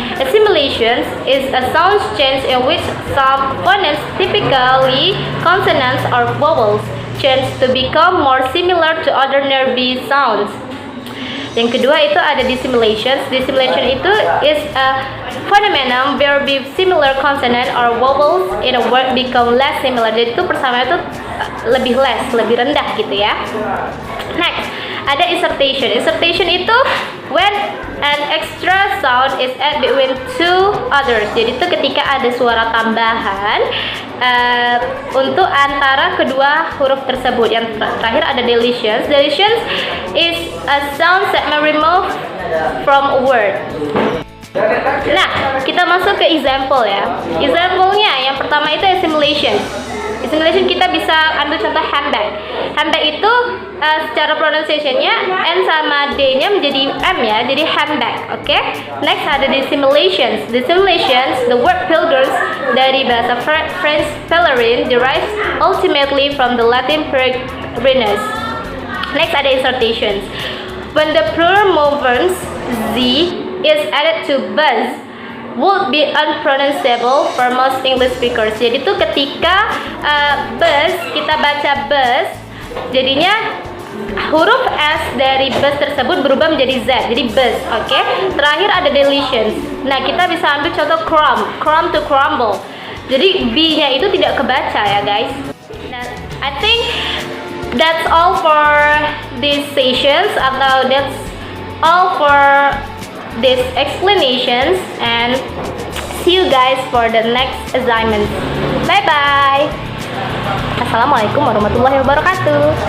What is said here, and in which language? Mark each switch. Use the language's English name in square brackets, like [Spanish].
[English] Assimilations is a sound change in which some phonetics, typically consonants or vowels, change to become more similar to other nearby sounds. [Indonesian] Yang kedua itu ada [English] dissimulations. Dissimulation itu is a phenomenon where similar consonant or vowels in a word become less similar. [Indonesian] Jadi itu persamaan itu lebih rendah gitu ya. [English] Next, ada insertion. Insertion itu when an extra sound is added between two others. [Indonesian] Jadi itu ketika ada suara tambahan untuk antara kedua huruf tersebut. Yang terakhir ada deletions. [English] Deletions is a sound segment removed from a word. [Indonesian] Nah, kita masuk ke example ya. Example-nya yang pertama itu assimilation. Assimilation kita bisa ambil contoh handbag. Handbag itu secara pronunciation-nya N sama D-nya menjadi M ya, jadi handbag. Oke. [English] Next ada dissimulations. Dissimulations, the word pilgrims [Indonesian] dari bahasa [English] French pèlerin derives ultimately from the Latin peregrinus. Next ada insertions. When the plural movement Z is added to buzz, would be unpronounceable for most English speakers. [Indonesian] Jadi itu ketika bus, kita baca bus, jadinya huruf S dari bus tersebut berubah menjadi Z, jadi bus. Oke. Terakhir ada deletions. Nah, kita bisa ambil contoh crumb to crumble. Jadi B-nya itu tidak kebaca ya guys. [English] Nah, I think that's all for these sessions, atau that's all for these explanations, and see you guys for the next assignment. Bye bye. [Arabic] Assalamualaikum warahmatullahi wabarakatuh.